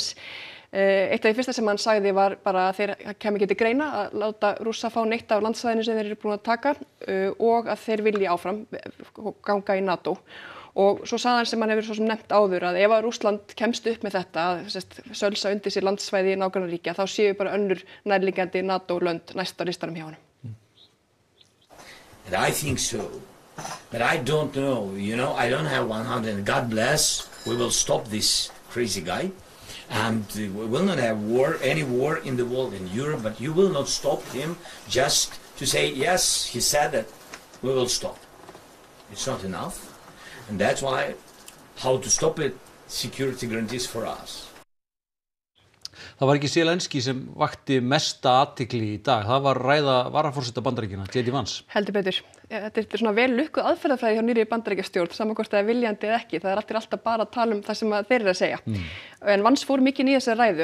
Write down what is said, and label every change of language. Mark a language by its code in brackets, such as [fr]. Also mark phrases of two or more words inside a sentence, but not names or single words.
[is] Eitt af því fyrsta sem hann sagði var bara að þeir kæmi ekki til greina að láta Rússa fá neitt af landsvæðinu sem þeir eru búin að taka og að þeir vilji áfram ganga í NATO. Og svo sagði hann sem hann hefur svo sem nefnt áður að ef að Rússland kemst upp með þetta, að sölsa undir sér landsvæði í nágrannaríkja, þá séu bara önnur nærliggjandi NATO-lönd næst á listanum hjá honum. [en] And I think so, but I don't know, I don't have 100, God bless, we will stop this crazy guy, and we will not have any war in the world in Europe, but you will not stop him just to say, yes, he said that, we will stop. It's not enough, and that's why, how to stop it, security guarantees for us. [is] Það var ekki Zelensky sem vakti mesta athygli í dag. Það var ræða varaforseta Bandaríkjanna, J.D. Vance. Heldur betur. Þetta er svona vel lukkuð aðferðafræði hjá nýrri Bandaríkjastjórn, saman hvort það er viljandi eða ekki. Það er alltaf bara að tala það sem þeir eru að segja. En Vance fór mikið í þessa ræðu.